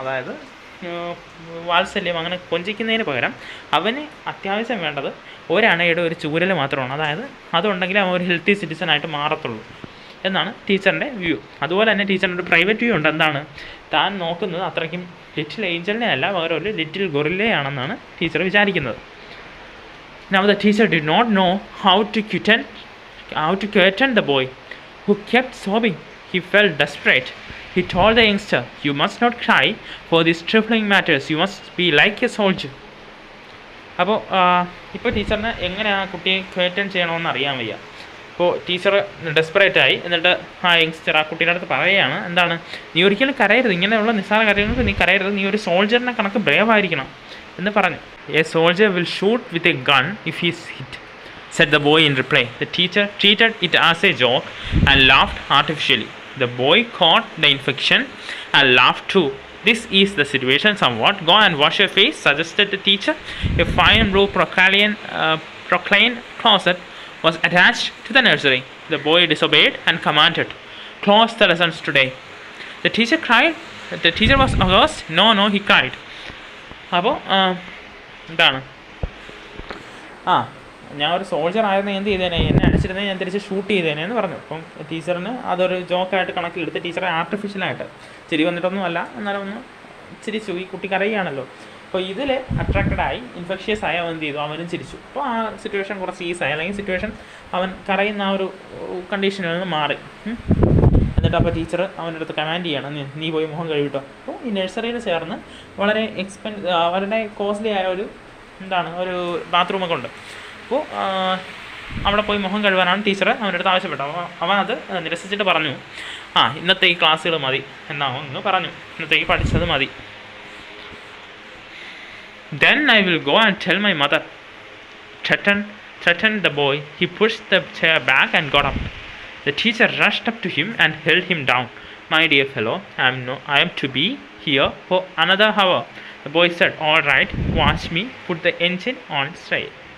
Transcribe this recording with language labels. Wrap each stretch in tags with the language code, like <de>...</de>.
<ml>അതായത് വാത്സല്യം അങ്ങനെ കൊഞ്ചിക്കുന്നതിന് പകരം അവന് അത്യാവശ്യം വേണ്ടത് ഒരണയുടെ ഒരു ചൂരൽ മാത്രമാണ്. അതായത് അതുണ്ടെങ്കിൽ അവൻ ഒരു ഹെൽത്തി സിറ്റിസൺ ആയിട്ട് മാറത്തുള്ളൂ എന്നാണ് ടീച്ചറിൻ്റെ വ്യൂ. അതുപോലെ തന്നെ ടീച്ചറിൻ്റെ ഒരു പ്രൈവറ്റ് വ്യൂ ഉണ്ട്. എന്താണ്, താൻ നോക്കുന്നത് അത്രയ്ക്കും ലിറ്റിൽ ഏഞ്ചലിനെ അല്ല, പകരം ഒരു ലിറ്റിൽ ഗൊറില്ലയാണെന്നാണ് ടീച്ചർ വിചാരിക്കുന്നത്.</ml> <en>Now the teacher did not know how to quieten the boy, who kept sobbing. He felt desperate. He told the youngster, "You must not cry for these trifling matters. You must be like a soldier."</en> <ml>അപ്പോൾ ഇപ്പോൾ ടീച്ചറിന് എങ്ങനെ ആ കുട്ടിയെ ക്വയറ്റൻ ചെയ്യണമെന്ന് അറിയാൻ വയ്യ. അപ്പോൾ ടീച്ചർ ഡെസ്പറേറ്റായി. എന്നിട്ട് ആ യങ്സ്റ്റർ ആ കുട്ടീൻ്റെ അടുത്ത് പറയുകയാണ്, എന്താണ്, നീ ഒരിക്കലും കരയരുത്, ഇങ്ങനെയുള്ള നിസ്സാര കാര്യങ്ങൾക്ക് നീ കരയരുത്, നീ ഒരു സോൾജറിനെ കണക്ക് ബ്രേവ് ആയിരിക്കണം എന്ന് പറഞ്ഞു.</ml> <en>"A soldier will shoot with a gun if he is hit," said the boy in reply. The teacher treated it as a joke and laughed artificially. The boy caught the infection and laughed too. "This is the situation somewhat. Go and wash your face," suggested the teacher. A fine blue proclaim closet was attached to the nursery. The boy disobeyed and commanded, "Close the lessons today." The teacher cried. The teacher was aghast. No, he cried.</en> <ml>അപ്പോൾ എന്താണ്, ഞാൻ ഒരു soldier ആയിരുന്നു, എന്ത് ചെയ്തേനെ, എന്നെ അടിച്ചിരുന്നേ ഞാൻ തിരിച്ച് shoot ചെയ്തേനെ എന്ന് പറഞ്ഞു. അപ്പം ടീച്ചറിന് അതൊരു ജോക്കായിട്ട് കണക്കിലെടുത്ത് ടീച്ചറെ ആർട്ടിഫിഷ്യലായിട്ട് ചിരി വന്നിട്ടൊന്നും അല്ല, എന്നാലും ഒന്ന് ചിരിച്ചു. ഈ കുട്ടി കരയുകയാണല്ലോ. അപ്പോൾ ഇതിൽ അട്രാക്റ്റഡായി ഇൻഫെക്ഷ്യസ് ആയി അവൻ എന്ത് ചെയ്തു, അവനും ചിരിച്ചു. അപ്പോൾ ആ സിറ്റുവേഷൻ കുറച്ച് ഈസായി, അല്ലെങ്കിൽ സിറ്റുവേഷൻ അവൻ കരയുന്ന ആ ഒരു കണ്ടീഷനിൽ നിന്ന് മാറി. എന്നിട്ട് അപ്പോൾ ടീച്ചർ അവൻ്റെ അടുത്ത് കമാൻഡ് ചെയ്യണം, നീ പോയി മുഖം കഴുകിട്ടോ. അപ്പോൾ ഈ നഴ്സറിയിൽ ചേർന്ന് വളരെ വളരെ കോസ്റ്റ്ലി ആയ ഒരു ഒരു ബാത്റൂമൊക്കെ ഉണ്ട്. അപ്പോൾ അവിടെ പോയി മുഖം കഴുകാനാണ് ടീച്ചർ അവൻ്റെ അടുത്ത് ആവശ്യപ്പെട്ടത്. അപ്പോൾ അവൻ അത് നിരസിച്ചിട്ട് പറഞ്ഞു, ഇന്നത്തെ ഈ ക്ലാസ്സുകൾ മതി എന്ന് പറഞ്ഞു, ഇന്നത്തേക്ക് പഠിച്ചത് മതി.</ml> <en>Then I will go and tell my mother, threatened the boy. He pushed the chair back and got up. The teacher rushed up to him and held him down. My dear fellow, I am to be here for another hour. The boy said, all right, watch me put the engine on straight.</en>